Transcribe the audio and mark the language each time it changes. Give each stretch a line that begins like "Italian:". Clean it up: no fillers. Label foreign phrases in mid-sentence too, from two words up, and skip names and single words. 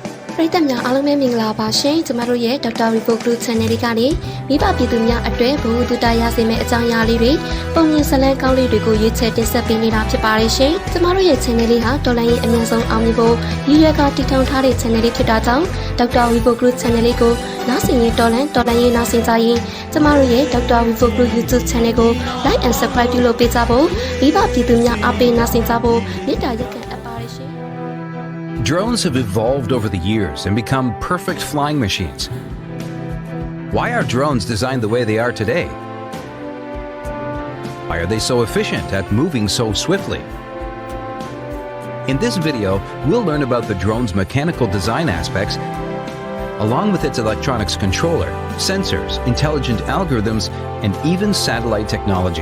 Burmese: ပရိသတ်များအားလုံးပဲမင်္ဂလာပါရှင်ကျမတို့ရဲ့ Dr.Revo Group Channel လေးကနေမိဘပြည်သူများအတွက်ဘဝတူတာရစေမယ့်အကြောင်းအရာလေးတွေပုံမြင်ဇာတ်လမ်းကောင်းလေးတွေကိုရွေးချယ်တင်ဆက်ပေးနေတာဖြစ်ပါတယ်ရှင်ကျမတို့ရဲ့ channel လေးဟာတော်လိုင်းရဲ့အများဆုံးအောင်မြင်ဖို့ရည်ရွယ်ကတည်ထောင်ထားတဲ့ channel လေးဖြစ်တာကြောင့် Dr.Revo Group Channel လေးကိုနားဆင်ရင်တော်လိုင်းရဲ့နားဆင်ကြရင်ကျမတို့ရဲ့ Dr.Revo Group YouTube Channel ကို
English: Like and Subscribe
Burmese: ပြုလုပ်ပေးကြဖို့မိဘပြည်သူများအားပေးနားဆင်ကြဖို့မေတ္တာရက်ခံအပ်ပါတယ်ရှင်
English: Drones have evolved over the years and become perfect flying machines. Why are drones designed the way they are today? Why are they so efficient at moving so swiftly? In this video, we'll learn about the drone's mechanical design aspects, along with its electronics controller, sensors, intelligent algorithms, and even satellite technology.